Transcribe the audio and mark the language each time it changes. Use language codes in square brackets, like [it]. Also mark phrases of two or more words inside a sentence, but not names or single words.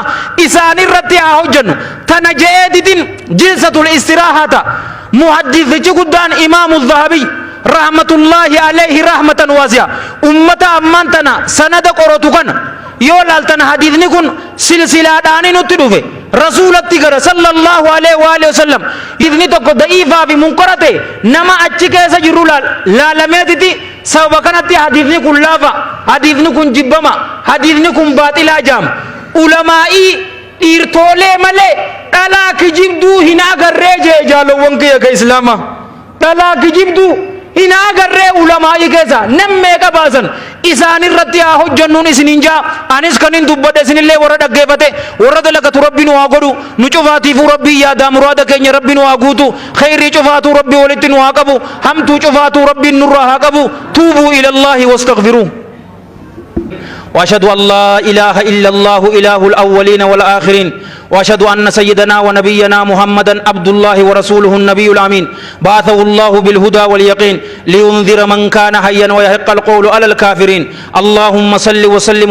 [om] isaan irratti haa hojjennu tana je'eetitin [ar] جلسة الاستراحة [om] muhaddisichi guddaan imaamu dhahabii [ar] رحمة الله عليه رحمة واسعة [om] ummata ammaan tana sanada qoratu kana yoo laaltan hadiisni kun silsilaadhaani nutti dhufe rasuulatti gara [ar] صلى الله عليه وعلى آله وسلم [om] idni tokko da'iifaa fi munkarate nama achi keessa jiru laalameetiti sababa kanatti hadiisni kun laafa hadiisni kun jibbama hadiisni kun baaxilaa jaama ulamaa'ii dhiirtoolee malee dhalaa kijibduu hin agarree jee jaalawwan kiyya ka islaamaa dhalaa kijibduu hin agarree ulamaa'ii keessa nammeeqa baasan isaan irratti haa hojjennuun isiniin jaa anis kanin dubbadhe isinillee warra dhaggeeffate warra dalagatu rabbi nu haa godhu nu cufaatiifuu rabbii yaadaa muraada keenya rabbi nu haa guutu khayrii cufaatuu rabbi walitti nu haa qabu hamtuu cufaatuu rabbiin nurraa haa qabu [ar] توبوا إلى الله واستغفروه وأشهد أن لا إله إلا الله إله الأولين والآخرين وأشهد أن سيدنا ونبينا محمدا عبد الله ورسوله النبي الأمين بعثه الله بالهدى واليقين لينذر من كان حيا ويحق القول على الكافرين اللهم صل وسلم